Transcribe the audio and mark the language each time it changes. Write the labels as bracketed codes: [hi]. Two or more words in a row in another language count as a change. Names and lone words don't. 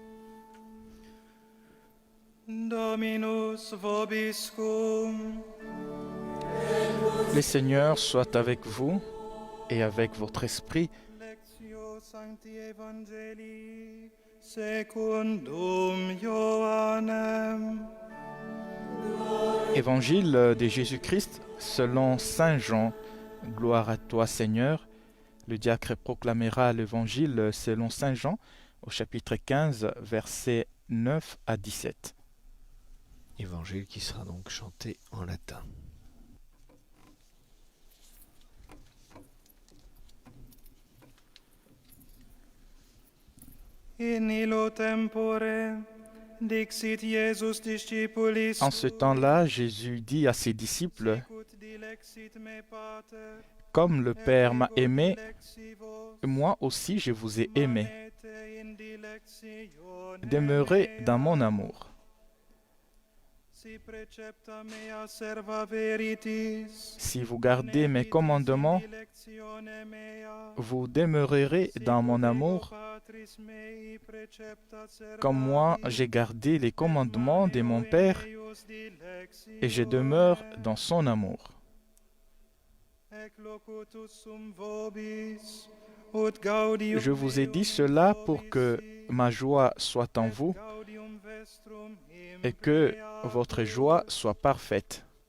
[la] Dominus vobiscum. [fr] Le Seigneur soit avec vous et avec votre esprit. [la] Lectio Sancti Evangelii secundum Ioannem. [fr] Évangile de Jésus-Christ selon Saint Jean. Gloire à toi, Seigneur. Le diacre proclamera l'évangile selon Saint Jean au chapitre 15, versets 9 à 17. Évangile qui sera donc chanté en latin. [la] In illo tempore dixit Iesus discipulis [fr] En ce temps-là, Jésus dit à ses disciples, [la] Sicut dilexit me pater, [fr] comme le Père m'a [la] et ego [fr] aimé, [la] dilexi vos, [fr] moi aussi je vous ai aimé. [la] manete in dilectione [fr] Demeurez [la] mea. [fr] dans mon amour. [la] Si precepta mea serva veritis, [fr] Si vous gardez mes commandements, [la] dilectione mea, [fr] vous demeurerez dans mon amour, [la] patris mei precepta [fr] comme moi j'ai gardé les commandements de mon Père et je demeure dans son amour. Je vous ai dit cela pour que ma joie soit en vous et que votre joie soit parfaite.